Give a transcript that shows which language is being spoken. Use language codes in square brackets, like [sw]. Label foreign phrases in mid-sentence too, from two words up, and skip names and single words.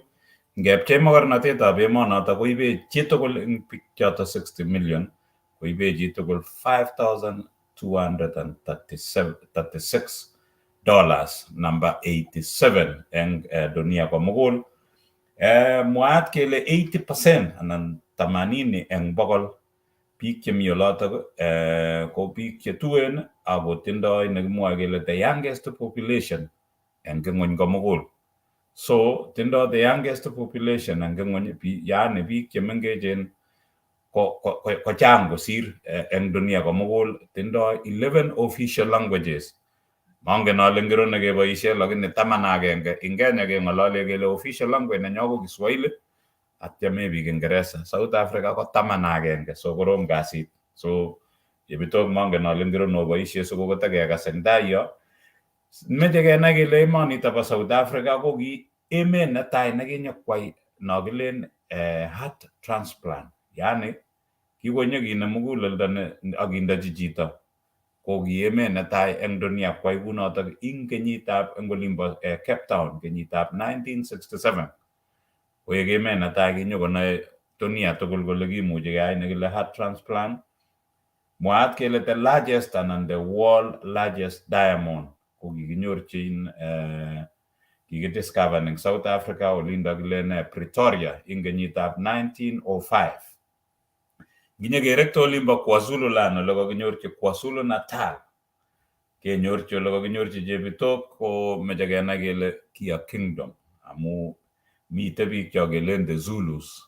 [kln] Ngepchei makornatetab emonoto koibe chitugul eng biik choto 60 million koibe chitugul $5,236. Namba 87 eng dunia komugul. Mwaat kele 80% anan 80 eng bokol biik chemi olotok ko biik chetuen ako tindoi nekimwoe kele [en] the youngest population [kln] eng ng'ony komugul. So tindoi [en] the youngest population [kln] eng ng'ony, yaani biik chemengechen ko chang kosir eng dunia komugul. [en] Tindoi 11 official languages. [kln] Mangen ale ngiro nekeboisie lakini 11 eng Kenya keng'olole kele [en] official language [kln] nenyo ko Kiswahili atya maybe Kiingereza. South Africa ko 11, so korom kasit. So Chebitok mangen ale ngiro noboisie so kotekekas eng tai yo. Meche kenai kele emonito bo South Africa ko ki emet netai nekinyokwai no kilen [en] heart transplant. [kln] Yani kikonyokiinem muguleldo akindochi chito. Ko ki emet netai eng dunia kwai kunotok ing kenyitab eng olimbo Cape Town kenyitab 1967. Koek emet netai kinyokonoe dunia tugul kole kimuchi keyai nekile [en] heart transplant. [kln] Mwaat kele [en] the largest [kln] anan [en] the world largest diamond [kln] ko kikinyorchin kikidiscover eng South Africa olindo kilen Pretoria ing kenyitab 1905. Kinyekerekto olimbo KwaZulu Land ole kakinyorchi KwaZulu Natal. Kenyorchi ole kakinyorchi Chebitok ko meche kenai kele Kia Kingdom amu mite biik cho kelen [en] the Zulus.